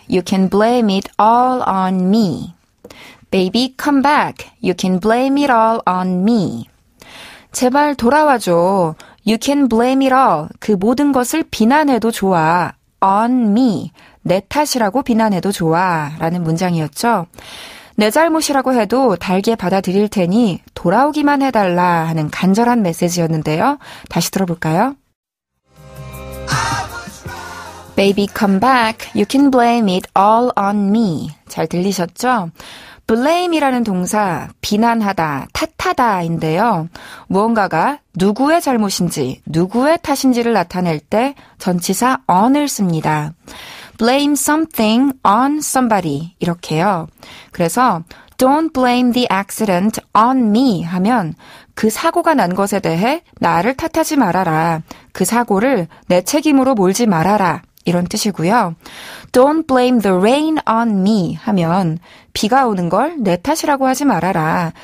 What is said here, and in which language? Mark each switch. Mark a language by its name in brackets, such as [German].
[English] You can blame it all on me. Baby, come back. You can blame it all on me. [Korean] 제발 돌아와줘. [English] You can blame it all. [Korean] 그 모든 것을 비난해도 좋아. [English] On me. [Korean] 내 탓이라고 비난해도 좋아. 라는 문장이었죠. 내 잘못이라고 해도 달게 받아들일 테니 돌아오기만 해달라 하는 간절한 메시지였는데요. 다시 들어볼까요? [English] Baby come back, you can blame it all on me. [Korean] 잘 들리셨죠? blame이라는 동사, 비난하다, 탓하다인데요. 무언가가 누구의 잘못인지, 누구의 탓인지를 나타낼 때 전치사 on을 씁니다. [English] blame something on somebody [Korean] 이렇게요. 그래서 [English] don't blame the accident on me [Korean] 하면 그 사고가 난 것에 대해 나를 탓하지 말아라. 그 사고를 내 책임으로 몰지 말아라. 이런 뜻이고요. [English] Don't blame the rain on me [Korean] 하면 비가 오는 걸 내 탓이라고 하지 말아라.